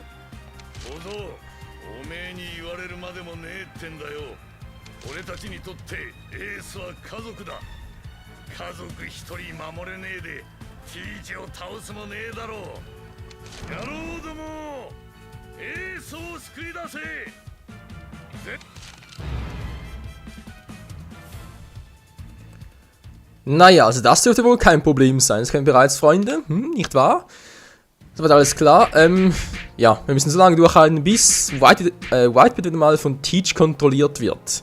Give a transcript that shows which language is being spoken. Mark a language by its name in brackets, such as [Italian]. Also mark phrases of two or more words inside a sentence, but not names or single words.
[Japanese] 小僧、おめえに言われるまでもねえってんだよ。俺たちにとってエースは家族だ。家族一人守れねえでティーチを倒すもねえだろう。野郎ども、エースを救い出せ。 [German] Naja, also das dürfte wohl kein Problem sein. Das kennen bereits Freunde, nicht wahr? Das wird alles klar. Ja, wir müssen so lange durchhalten, bis Whitebeard wieder mal von Teach kontrolliert wird.